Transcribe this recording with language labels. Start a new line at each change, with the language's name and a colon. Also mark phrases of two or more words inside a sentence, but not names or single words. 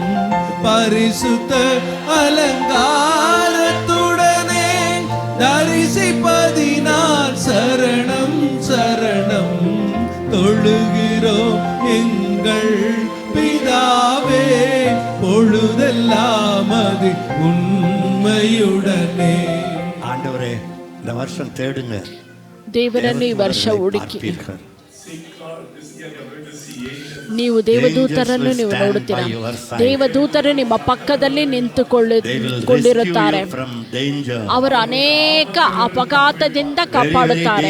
Tamil: பரிசுத்த அலங்காரத்துடனே தரிசிப்பதினான் சரணம் சரணம். தொழுகிறோம் எங்கள் பிதாவே, பொழுதெல்லாம் அது உண்மையுடனே. ஆண்டவரே, இந்த வருஷம் தேடுங்க.
Kannada: ದೇವರನ್ನು ಈ ವರ್ಷ ಹುಡುಕಿ. ನೀವು ದೇವದೂತರನ್ನು ನೀವು ನೋಡುತ್ತೀರಾ. ದೇವದೂತರು ನಿಮ್ಮ ಪಕ್ಕದಲ್ಲಿ ನಿಂತುಕೊಂಡಿರುತ್ತಾರೆ. ಅವರು ಅನೇಕ ಅಪಘಾತದಿಂದ ಕಾಪಾಡುತ್ತಾರೆ.